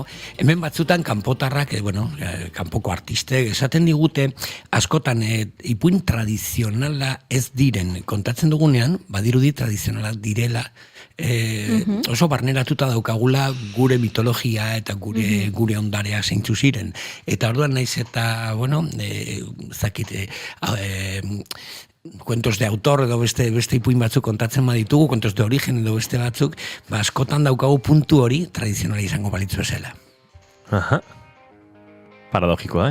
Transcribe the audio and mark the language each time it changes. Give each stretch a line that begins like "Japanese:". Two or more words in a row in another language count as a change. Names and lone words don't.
Basque: Hemen batzutan kanpotarrak, kanpoko artistek, esaten digute askotan ipuin tradizionala ez diren. Kontatzen dugunean, badirudi tradizionala direla, oso barneratuta daukagula gure mitologia eta gure ondarea zeintzu ziren. Eta orduan naiz eta,
Spanish: cuentos de autor
Basque: edo beste ipuin batzuk kontatzen baditugu,
Spanish: cuentos de origen
Basque: edo beste batzuk, askotan daukagu puntu hori tradizionala izango balitzu esela. Aha. Paradogikoa,